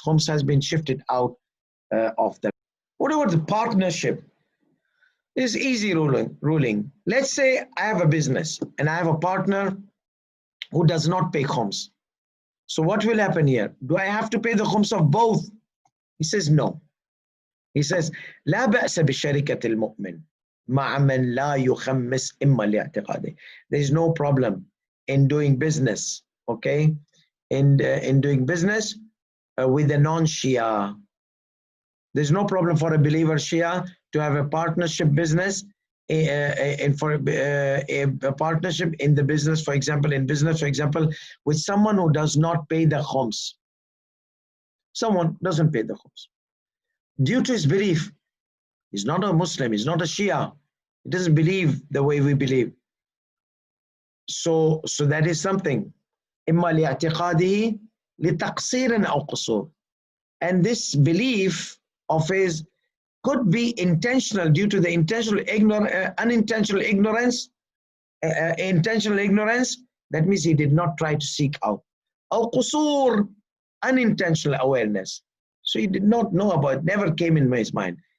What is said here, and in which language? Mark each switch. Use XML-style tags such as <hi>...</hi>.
<en>Khums has been shifted out of them. What about the partnership? It's easy ruling. Let's say I have a business and I have a partner who does not pay khums. So what will happen here? Do I have to pay the khums of both? He says no. He says</en> <ar>لا بأس بشركة المؤمن مع من لا يخمس إما لاعتقاده.</ar> <en>There is no problem in doing business, okay? In doing business with a non-Shia. There's no problem for a believer Shia to have a partnership business and for a partnership in the business, for example, with someone who does not pay the khums. Someone doesn't pay the khums. Due to his belief, he's not a Muslim, he's not a Shia. He doesn't believe the way we believe. So that is something.</en> <ar>إما لاعتقاده لتقصير أو قصور.</ar> <en>And this belief of his could be intentional due to the unintentional ignorance. Intentional ignorance, that means he did not try to seek out.</en> <ar>أو قصور,</ar> <en>unintentional awareness. So he did not know about it, never came in his mind.</en>